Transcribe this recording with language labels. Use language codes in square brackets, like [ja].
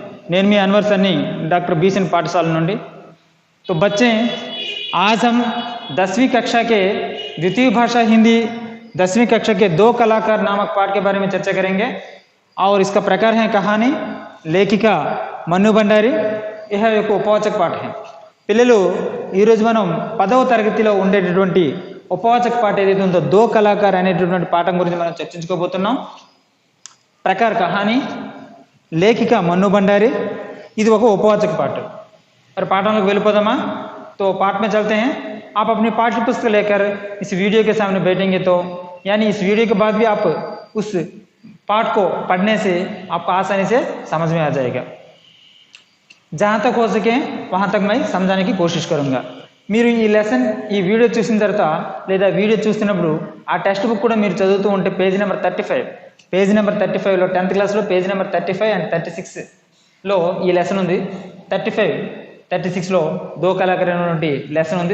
[te] నేను మీ [hi] अनवर सर नी doctor Besant पाठशाला నుండి। तो बच्चे, आज हम 10वीं कक्षा के द्वितीय भाषा हिंदी 10वीं कक्षा के दो कलाकार नामक पाठ के बारे में चर्चा करेंगे। और इसका प्रकार है कहानी, लेखिका मन्नु भंडारी। यह एक उपवाचक पाठ है। [te] పిల్లలు ఈరోజు మనం 10వ తరగతిలో ఉండేటటువంటి ఉపవాచక పాట ఏదైతే ఉందో దో కళాకార్ అనేటటువంటి పాఠం గురించి మనం చర్చించుకోబోతున్నాం। [hi] ప్రకార్ కహానీ, లేఖిక మన్ను भंडारी। [te] ఇది ఒక ఉపవాచక పాట। [hi] और पाठों [te] వెళ్ళిపోదామా? [hi] तो पाठ में चलते हैं। आप अपनी पाठ्य पुस्तक लेकर इस वीडियो के सामने बैठेंगे तो यानी इस वीडियो के बाद भी आप उस पाठ को पढ़ने से आपको आसानी से समझ में आ जाएगा। जहाँ तक हो सके वहाँ तक मैं समझाने की कोशिश करूँगा। [te] మీరు ఈ లెసన్ ఈ వీడియో చూసిన తర్వాత లేదా వీడియో చూస్తున్నప్పుడు ఆ టెక్స్ట్ బుక్ కూడా మీరు చదువుతూ ఉంటే పేజ్ నెంబర్ 35లో 10th క్లాస్లో పేజ్ నెంబర్ 35 అండ్ 36లో ఈ లెసన్ ఉంది। 35, 36లో దో కళాకార్ అనేటువంటి లెసన్ ఉంది।